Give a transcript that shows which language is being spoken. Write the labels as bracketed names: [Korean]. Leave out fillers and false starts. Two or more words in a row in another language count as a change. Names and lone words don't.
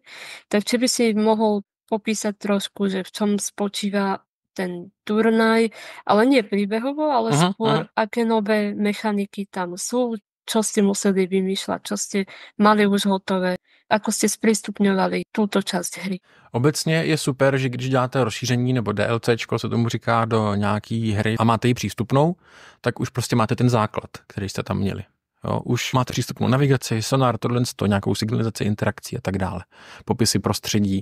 [Slovak] Tak či by si mohol popísať trošku, že v čom spočíva ten turnaj, ale nie príbehovo, ale skôr aké nové mechaniky tam sú, čo ste museli vymýšľať, čo ste mali už hotové, ako ste sprístupňovali túto časť hry. [Czech] Obecně je super, že když děláte rozšíření nebo DLCčko, se tomu říká, do nějaký hry a máte ji přístupnou, tak už prostě máte ten základ, který jste tam měli. Jo, už máte přístupnou navigaci, sonar, tohle, nějakou signalizaci, interakcí a tak dále. Popisy prostředí.